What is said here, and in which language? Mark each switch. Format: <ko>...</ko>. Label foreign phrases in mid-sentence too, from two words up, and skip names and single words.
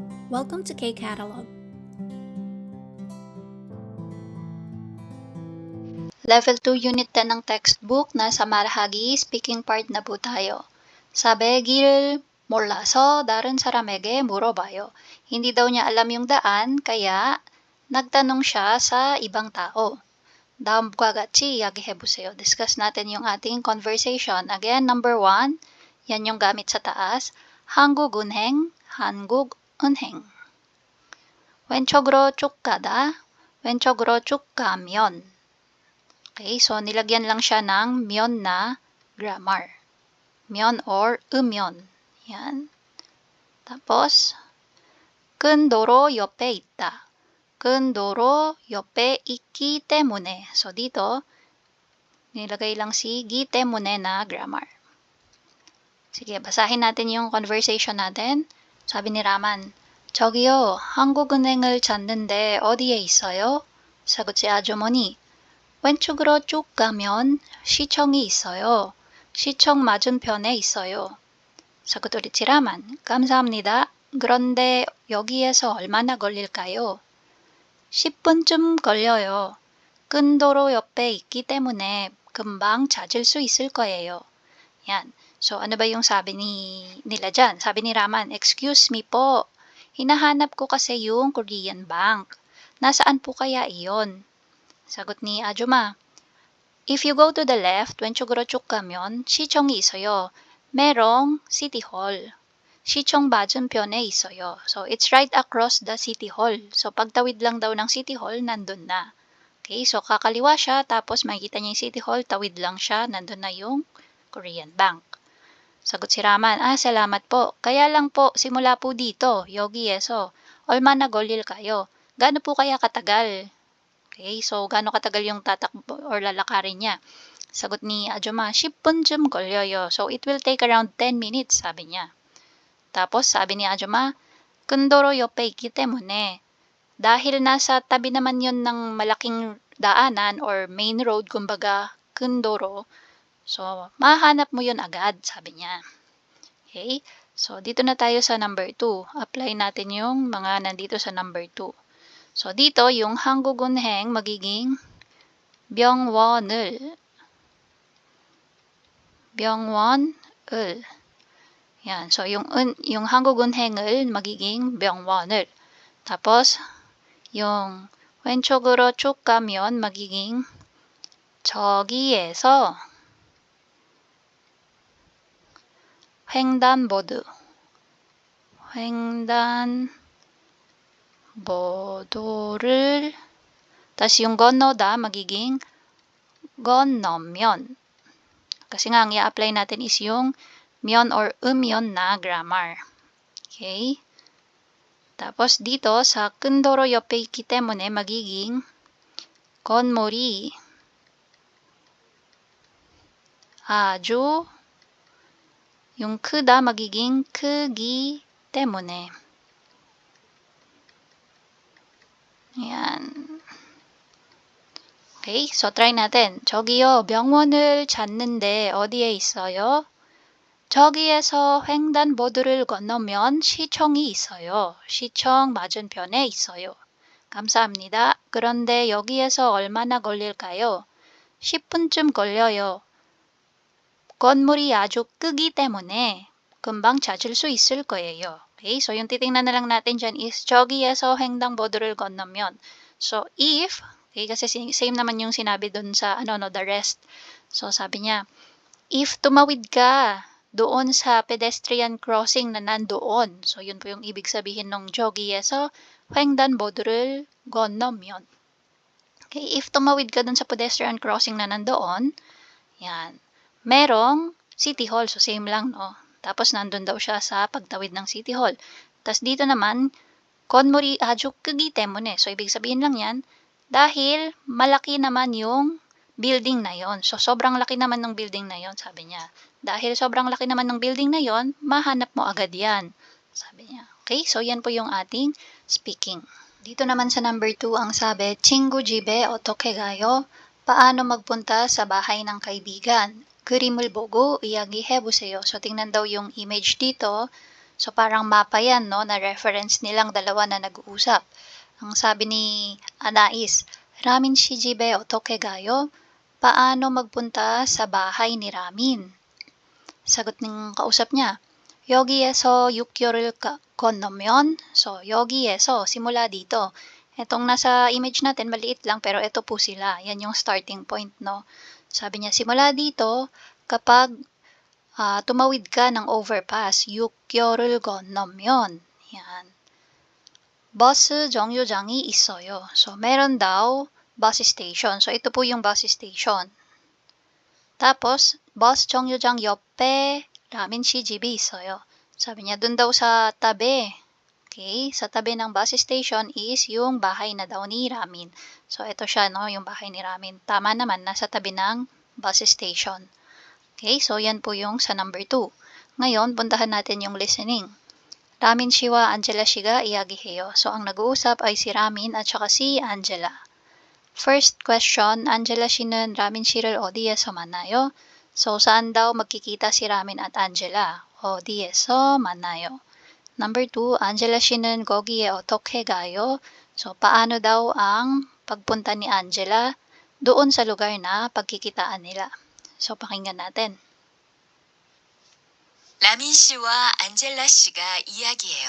<en>Welcome to K-Catalog. Level 2 Unit 10</en> <tl>ng textbook, nasa marahagi,</tl> <en>speaking part</en> <tl>na po tayo. Sabi,</tl> <ko>길을 몰라서 다른 사람에게 물어봐요.</ko> <tl>Hindi daw niya alam yung daan, kaya nagtanong siya sa ibang tao.</tl> <ko>다음과 같이 이야기해보세요.</ko> <tl>Discuss natin yung ating conversation. Again, number 1, yan yung gamit sa taas.</tl> <ko>한국은행, 한국은행. 왼쪽으로 쭉 가다, 왼쪽으로 쭉 가면.</ko> <en>Okay, so</en> <tl>nilagyan lang siya ng myon na grammar. Myon or 음연. Yan. Tapos,</tl> <ko>큰 도로 옆에 있다. 큰 도로 옆에 있기 때문에.</ko> <tl>So dito, nilagay lang si</tl> <ko>기 때문에</ko> <tl>na grammar. Sige, basahin natin yung conversation natin. Sabi ni Raman,</tl> <ko>저기요, 한국은행을 찾는데 어디에 있어요?</ko> <tl>사got si 아주머니.</tl> <ko>왼쪽으로 쭉 가면 시청이 있어요. 시청 맞은편에 있어요.</ko> <tl>사got ulit si Raman.</tl> <ko>감사합니다. 그런데 여기에서 얼마나 걸릴까요? 10분쯤 걸려요. 큰 도로 옆에 있기 때문에 금방 찾을 수 있을 거예요.</ko> <tl>Yan. So, ano ba yung sabi nila dyan? Sabi ni Raman,</tl> <en>excuse me</en> <tl>po. Hinahanap ko kasi yung Korean Bank. Nasaan po kaya iyon? Sagot ni 아줌마.</tl> <en>If you go to the left,</en> <ko>왼쪽으로 쭉 가면 시청이 있어요.</ko> <tl>merong City Hall.</tl> <ko>시청 맞은편에 있어요.</ko> <en>So, it's right across the City Hall. So,</en> <tl>pagtawid lang daw ng City Hall, nandun na.</tl> <en>Okay, so</en> <tl>kakaliwa siya, tapos makikita niya yung City Hall, tawid lang siya, nandun na yung Korean Bank. Sagot si Raman, salamat po. Kaya lang po, simula po dito,</tl> <ko>여기에서, 얼마나 걸릴까요?</ko> <tl>Gaano po kaya katagal? Okay, so gaano katagal yung tatakbo or lalakarin niya? Sagot ni 아줌마,</tl> <ko>10분쯤 걸려요.</ko> <en>So it will take around 10 minutes,</en> <tl>sabi niya. Tapos sabi ni 아줌마,</tl> <ko>큰 도로 옆에 있기 때문에</ko> <tl>dahil nasa tabi naman yun ng malaking daanan or</tl> <en>main road,</en> <tl>kumbaga,</tl> <ko>큰 도로.</ko> <tl>So, mahanap mo yun agad, sabi niya. Okay? So, dito na tayo sa number 2. Apply natin yung mga nandito sa number 2. So, dito, yung 한국은행 magiging 병원을. Yan. So, yung 한국은행을 magiging 병원을. Tapos, yung</tl> <ko>왼쪽으로 쭉 가면</ko> <tl>magiging</tl> <ko>저기에서 횡단보도를 다시</ko> <tl>yung 건너다 magiging 건너면. Kasi nga ang i-apply natin is yung 면 or 음연 na grammar. Okay? Tapos dito sa</tl> <ko>큰 도로 옆에 있기 때문에</ko> <tl>magiging</tl> <ko>건물이 아주</ko> <tl>yung 크다 magiging</tl> <ko>크기 때문에.</ko> <tl>Ayan.</tl> <en>Okay, so</en> <tl>try natin.</tl> <ko>저기요, 병원을 찾는데 어디에 있어요? 저기에서 횡단보도를 건너면 시청이 있어요. 시청 맞은편에 있어요. 감사합니다. 그런데 여기에서 얼마나 걸릴까요? 10분쯤 걸려요. 건물이 아주 크기 때문에 금방 찾을 수 있을 거예요.</ko> <en>Okay, so</en> <tl>yung titingnan na lang natin dyan is</tl> <ko>저기에서 횡단보도를 건너면.</ko> <tl>So, if, okay, kasi same naman yung sinabi dun sa,</tl> <en>the rest.</en> <tl>So, sabi niya, if tumawid ka doon sa</tl> <en>pedestrian crossing</en> <tl>na nandoon. So, yun po yung ibig sabihin ng</tl> <ko>저기에서 횡단보도를 건너면.</ko> <tl>Okay, if tumawid ka doon sa</tl> <en>pedestrian crossing</en> <tl>na nandoon, yan, merong City Hall. So, same lang, no? Tapos, nandun daw siya sa pagtawid ng City Hall. Tapos, dito naman, 건물이 아주 크기 때문에. So, ibig sabihin lang yan, dahil malaki naman yung building na yon. So, sobrang laki naman ng building na yon, sabi niya. Dahil sobrang laki naman ng building na yon, mahanap mo agad yan, sabi niya.</tl> <en>Okay, so</en> <tl>yan po yung ating speaking. Dito naman sa number 2, ang sabi,</tl> <ko>친구 집에 어떻게 가요?</ko> <tl>Paano magpunta sa bahay ng kaibigan?</tl> <ko>그림을 보고 이야기해보세요.</ko> <tl>So, tingnan daw yung image dito. So parang mapa yan, no, na reference nilang dalawa na nag-uusap. Ang sabi ni Anais,</tl> <ko>라민 씨 집에 어떻게 가요?</ko> <tl>Paano magpunta sa bahay ni Ramin? Sagot ng kausap niya,</tl> <ko>여기에서 6개월을 건너면, so 여기에서,</ko> <tl>simula dito. Etong nasa image natin, maliit lang, pero ito po sila. Yan yung starting point, no? Sabi niya, simula dito, kapag tumawid ka ng overpass,</tl> <ko>6개월을 건너면,</ko> <tl>yan.</tl> <ko>버스 정류장이 있어요.</ko> <tl>So, meron daw</tl> <en>bus station.</en> <tl>So, ito po yung bus station.</tl> <ko>Tapos, bus 정류장 옆에 라민 씨 집이 있어요.</ko> <tl>Sabi niya, dun daw sa tabi. Okay? Sa tabi ng</tl> <en>bus station</en> <tl>is yung bahay na daw ni Ramin. So, ito siya, no? Yung bahay ni Ramin. Tama naman, nasa tabi ng</tl> <en>bus station.</en> <tl>Okay? So, yan po yung sa number 2. Ngayon, puntahan natin yung listening.</tl> <ko>Ramin 씨와 안젤라 씨가 이야기해요.</ko> <tl>So, ang nag-uusap ay si Ramin at saka si Angela.</tl> <en>First question,</en> <ko>안젤라 씨는 라민 씨를 어디에서 만나요?</ko> <tl>So, saan daw magkikita si Ramin at Angela?</tl> <ko>어디에서 만나요?</ko> <en>Number 2,</en> <ko>안젤라 씨는 거기에 어떻게 가요?</ko> <tl>So, paano daw ang pagpunta ni Angela doon sa lugar na pagkikitaan nila? So, pakinggan natin.</tl> <ko>라민 씨와 안젤라 씨가 이야기해요.</ko>